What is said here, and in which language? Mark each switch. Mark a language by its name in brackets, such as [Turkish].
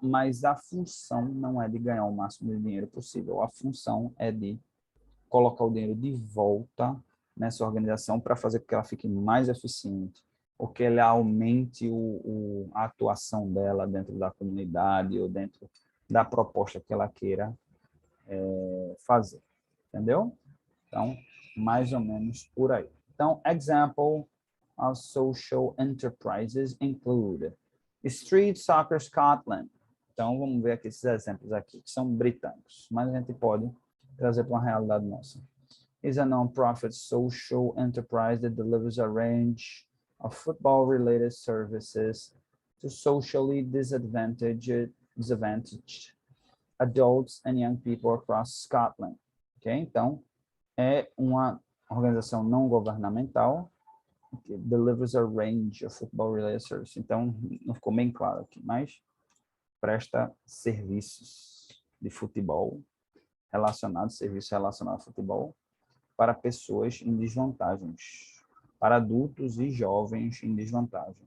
[Portuguese] Mas a função não é de ganhar o máximo de dinheiro possível, a função é de colocar o dinheiro de volta nessa organização para fazer com que ela fique mais eficiente, ou que ele aumente a atuação dela dentro da comunidade ou dentro da proposta que ela queira fazer, entendeu? Então, mais ou menos por aí. Então, [English] example of social enterprises include Street Soccer Scotland. [Portuguese] Então, vamos ver aqui esses exemplos aqui, que são britânicos, mas a gente pode trazer para uma realidade nossa. [English] Is a non-profit social enterprise that delivers a range of football-related services to socially disadvantaged adults and young people across Scotland. Ok? [Portuguese] Então, é uma organização não governamental que [English] delivers a range of football-related services. [Portuguese] Então, não ficou bem claro aqui, mas presta serviços de futebol serviços relacionados ao futebol para pessoas em desvantagens, para adultos e jovens em desvantagens.